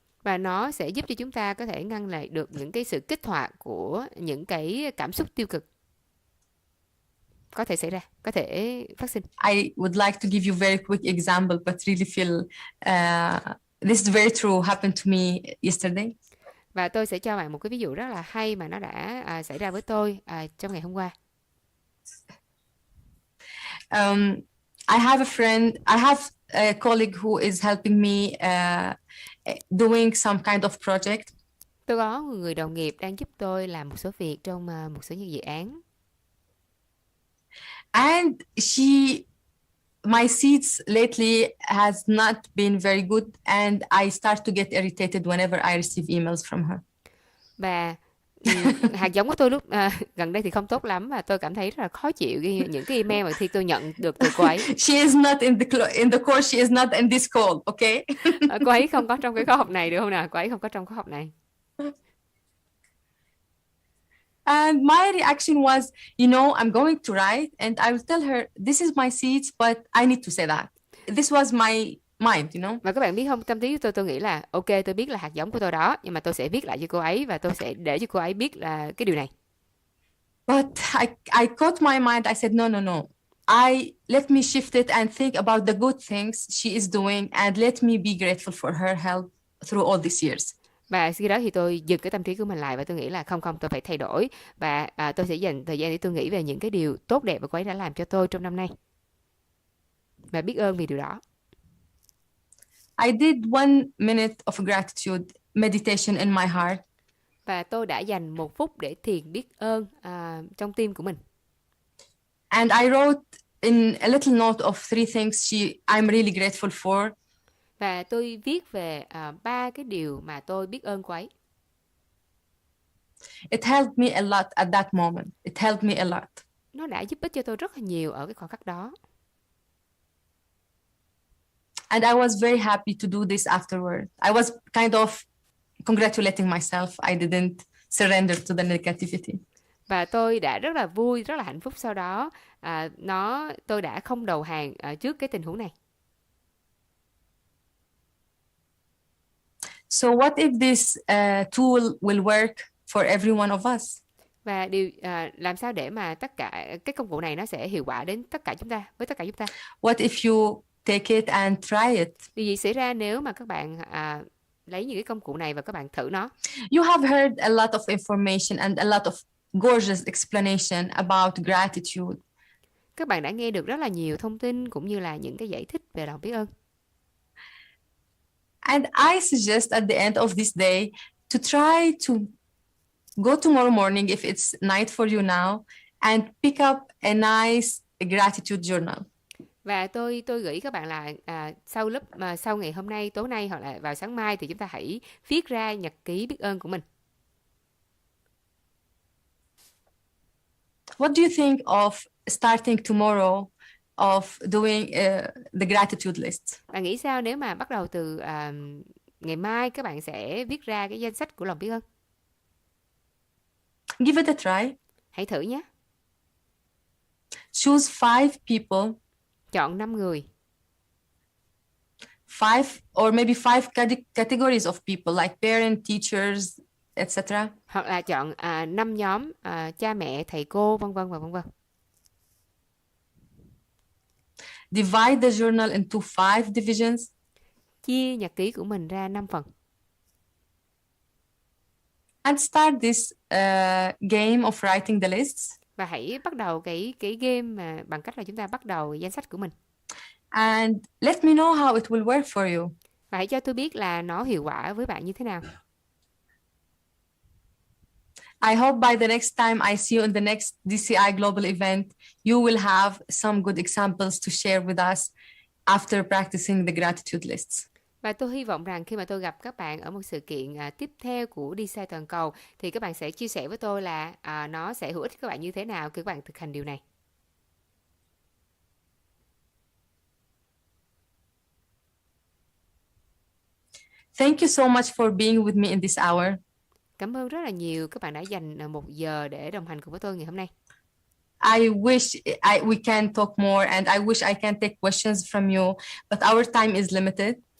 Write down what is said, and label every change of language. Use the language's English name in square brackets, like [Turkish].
[Vietnamese] Và nó sẽ giúp cho chúng ta có thể ngăn lại được những cái sự kích hoạt của những cái cảm xúc tiêu cực có thể xảy ra, có thể phát sinh. [English] I would like to give you very quick example, but really feel this is very true, happened to me yesterday. [Vietnamese] Và tôi sẽ cho bạn một cái ví dụ rất là hay mà nó đã xảy ra với tôi trong ngày hôm qua. [English] I have a friend, I have a colleague who is helping me doing some kind of project. [Vietnamese] Tôi có một người đồng nghiệp đang giúp tôi làm một số việc trong một số những dự án. [English] And my seeds lately has not been very good, and I start to get irritated whenever I receive emails from her. [Vietnamese] Và hạt giống của tôi lúc gần đây thì không tốt lắm, và tôi cảm thấy rất là khó chịu những cái email mà khi tôi nhận được từ cô ấy. [English] She is not in the course. She is not in this call, okay? [Vietnamese] Cô ấy không có trong cái khóa học này được không nào? Cô ấy không có trong khóa học này. [English] And my reaction was, I'm going to write, and I will tell her, this is my seeds, but I need to say that. This was my mind, [Vietnamese] Và các bạn biết không, tâm trí của tôi nghĩ là ok, tôi biết là hạt giống của tôi đó, nhưng mà tôi sẽ viết lại cho cô ấy và tôi sẽ để cho cô ấy biết là cái điều này. [English] But I caught my mind. I said, no. Let me shift it and think about the good things she is doing, and let me be grateful for her help through all these years. [Vietnamese] Và khi đó thì tôi dừng cái tâm trí của mình lại và tôi nghĩ là không, tôi phải thay đổi, và tôi sẽ dành thời gian để tôi nghĩ về những cái điều tốt đẹp mà cô ấy đã làm cho tôi trong năm nay và biết ơn vì điều đó. [English] I did 1 minute of gratitude meditation in my heart. [Vietnamese] Và tôi đã dành 1 phút để thiền biết ơn trong tim của mình. [English] And I wrote in a little note of 3 things I'm really grateful for. [Vietnamese] Và tôi viết về 3 cái điều mà tôi biết ơn cô ấy. [English] It helped me a lot at that moment. It helped me a lot. [Vietnamese] Nó đã giúp ích cho tôi rất là nhiều ở cái khoảnh khắc đó. [English] And I was very happy to do this afterward. I was kind of congratulating myself. I didn't surrender to the negativity. [Vietnamese] Và tôi đã rất là vui, rất là hạnh phúc sau đó. Tôi đã không đầu hàng trước cái tình huống này. [English] So what if this tool will work for every one of us? [Vietnamese] Và làm sao để mà tất cả cái công cụ này nó sẽ hiệu quả đến tất cả chúng ta, với tất cả chúng ta? [English] What if you take it and try it? [Vietnamese] Điều gì xảy ra nếu mà các bạn lấy những cái công cụ này và các bạn thử nó? [English] You have heard a lot of information and a lot of gorgeous explanation about gratitude. [Vietnamese] Các bạn đã nghe được rất là nhiều thông tin cũng như là những cái giải thích về lòng biết ơn. [English] And I suggest at the end of this day to try to go tomorrow morning, if it's night for you now, and pick up a nice gratitude journal. [Vietnamese] Và tôi gửi các bạn là sau ngày hôm nay, tối nay hoặc là vào sáng mai thì chúng ta hãy viết ra nhật ký biết ơn của mình. [English] What do you think of starting tomorrow of doing the gratitude list? [Vietnamese] Bạn nghĩ sao nếu mà bắt đầu từ ngày mai các bạn sẽ viết ra cái danh sách của lòng biết ơn? [English] Give it a try. [Vietnamese] Hãy thử nhé. [English] Choose 5 people. [Vietnamese] Chọn 5 người. [English] 5 or maybe 5 categories of people like parents, teachers, etc. [Vietnamese] Hoặc là chọn 5 nhóm cha mẹ, thầy cô, vân vân và vân vân. [English] Divide the journal into 5 divisions. [Vietnamese] Chia nhật ký của mình ra 5 phần. [English] And start this game of writing the lists. [Vietnamese] Và hãy bắt đầu cái game mà bằng cách là chúng ta bắt đầu danh sách của mình. [English] And let me know how it will work for you. [Vietnamese] Và hãy cho tôi biết là nó hiệu quả với bạn như thế nào. [English] I hope by the next time I see you in the next DCI Global event, you will have some good examples to share with us after practicing the gratitude lists. [Vietnamese] Và tôi hy vọng rằng khi mà tôi gặp các bạn ở một sự kiện tiếp theo của DCI toàn cầu thì các bạn sẽ chia sẻ với tôi là nó sẽ hữu ích các bạn như thế nào khi các bạn thực hành điều này. [English] Thank you so much for being with me in this hour. [Vietnamese] Cảm ơn rất là nhiều các bạn đã dành 1 giờ để đồng hành cùng với tôi ngày hôm nay. [English] I wish we can talk more, and I wish I can take questions from you, but our time is limited.